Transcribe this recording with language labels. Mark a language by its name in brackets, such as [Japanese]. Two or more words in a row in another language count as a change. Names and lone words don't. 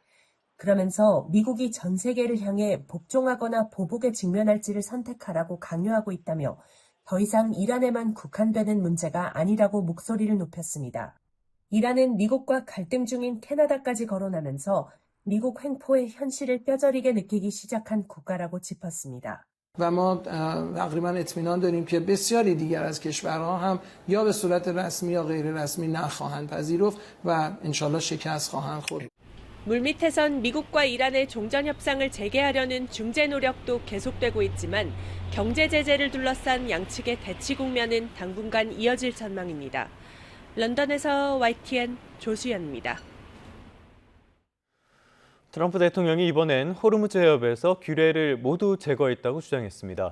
[Korean] 그러면서 미국이 전 세계를 향해 복종하거나 보복에 직면할지를 선택하라고 강요하고 있다며 더 이상 이란에만 국한되는 문제가 아니라고 목소리를 높였습니다. 이란은 미국과 갈등 중인 캐나다까지 거론하면서 미국 횡포의 현실을 뼈저리게 느끼기 시작한 국가라고 짚었습니다. [Persian] و ما تقریبا اطمینان داریم که بسیاری دیگر از کشورها هم یا به صورت رسمی یا غیر رسمی نخواهند پذیرفت و انشالله شکست خواهند خورد. [Korean] 물밑에선 미국과 이란의 종전 협상을 재개하려는 중재 노력도 계속되고 있지만 경제 제재를 둘러싼 양측의 대치 국면은 당분간 이어질 전망입니다. 런던에서 YTN 조수연입니다. 트럼프 대통령이 이번엔 호르무즈 해협에서 규례를 모두 제거했다고 주장했습니다.